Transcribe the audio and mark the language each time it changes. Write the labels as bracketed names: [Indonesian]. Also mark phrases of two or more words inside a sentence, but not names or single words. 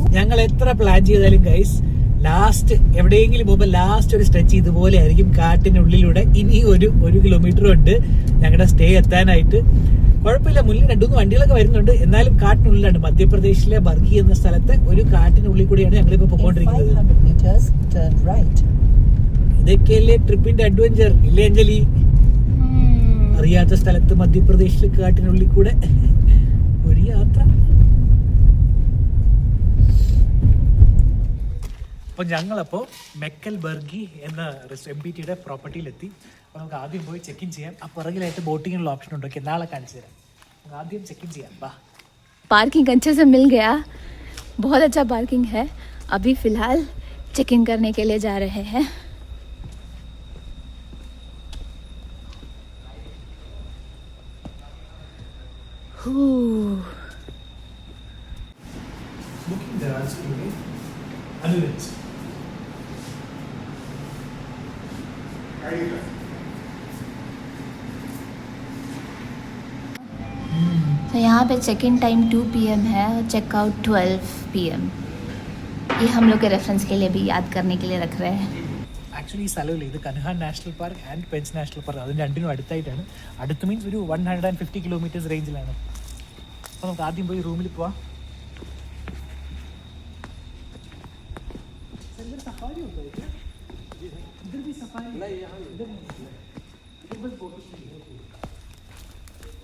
[Malayalam] ഞങ്ങൾ എത്ര പ്ലാൻ ചെയ്താലും ഗൈസ്, ലാസ്റ്റ് എവിടെയെങ്കിലും പോകുമ്പോൾ ലാസ്റ്റ് ഒരു സ്ട്രെച്ച് ഇതുപോലെ ആയിരിക്കും. കാട്ടിനുള്ളിലൂടെ ഇനി ഒരു കിലോമീറ്റർ ഉണ്ട് ഞങ്ങളുടെ സ്റ്റേ എത്താനായിട്ട്. കുഴപ്പമില്ല, മുന്നിൽ 2-3 വണ്ടികളൊക്കെ വരുന്നുണ്ട്. എന്നാലും കാട്ടിനുള്ളിലാണ്. മധ്യപ്രദേശിലെ ബർഗി എന്ന സ്ഥലത്തെ ഒരു കാട്ടിനുള്ളിൽ കൂടിയാണ് ഞങ്ങളിപ്പോ പോയിക്കൊണ്ടിരിക്കുന്നത്. [English] 500 meters, turn right. [Malayalam] ഇതൊക്കെയല്ലേ ട്രിപ്പിന്റെ അഡ്വഞ്ചർ, ഇല്ലേ അഞ്ജലി? അറിയാത്ത സ്ഥലത്ത് മധ്യപ്രദേശിലെ കാട്ടിനുള്ളിൽ കൂടെ ഒരു യാത്ര. അപ്പൊ ഞങ്ങളപ്പോ മെക്കൽ ബർഗി എന്ന MPTയുടെ പ്രോപ്പർട്ടിയിലെത്തി. അപ്പൊ നമുക്ക് ആദ്യം പോയി [English] check in [Malayalam] ചെയ്യാം. ആ പുറകിലായിട്ട് ബോട്ടിങ്ങിനുള്ള ഓപ്ഷൻ ഉണ്ടോ? നാളെ കാണിച്ചു തരാം. നമുക്ക് ആദ്യം [English] check in [Malayalam] ചെയ്യാം. വാ. [Hindi] पार्किंग अच्छे से मिल गया, बहुत अच्छा पार्किंग है. अभी फिलहाल [English] check in [Hindi] करने के लिए जा रहे हैं. [Malayalam] ബുക്കിംഗ് ദരാസിലൂടെ അനുവദിച്ചു. [Hindi] तो यहाँ पे [English] check in time 2 PM [Hindi] है और [English] checkout 12 PM. [Hindi] ये हम लोग के रेफरेंस के लिए भी याद करने के लिए रख रहे हैं. [Malayalam] ആക്ച്വലി ഈ സ്ഥലമില്ല, ഇത് കൻഹാൻ നാഷണൽ പാർക്ക് ആൻഡ് പെഞ്ച് നാഷണൽ പാർക്ക്. അതിന് രണ്ടിനും അടുത്തായിട്ടാണ്. അടുത്ത് മീൻസ് ഒരു 150 കിലോമീറ്റേഴ്സ് റേഞ്ചിലാണ്. അപ്പോൾ നമുക്ക് ആദ്യം പോയി റൂമിൽ പോവാം. [Hindi] सफारी होता है क्या? इधर भी सफारी नहीं, यहाँ इधर नहीं, इधर बस बोटिंग है.